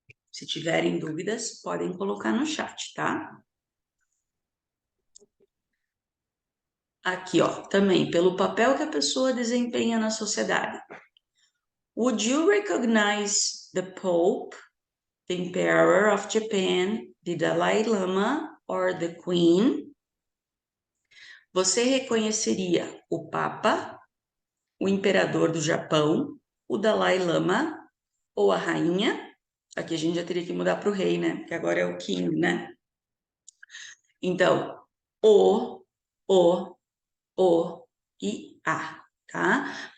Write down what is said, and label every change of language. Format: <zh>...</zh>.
<pt>Se tiverem dúvidas, podem colocar no chat, tá? Aqui, ó, também, pelo papel que a pessoa desempenha na sociedade.</pt> <en>Would you recognize the Pope, the Emperor of Japan, the Dalai Lama or the Queen?</en> <pt>Você reconheceria o Papa, o Imperador do Japão, o Dalai Lama ou a Rainha? Aqui a gente já teria que mudar para o rei, né? Porque agora é o King, né? Então, o e a, tá?</pt>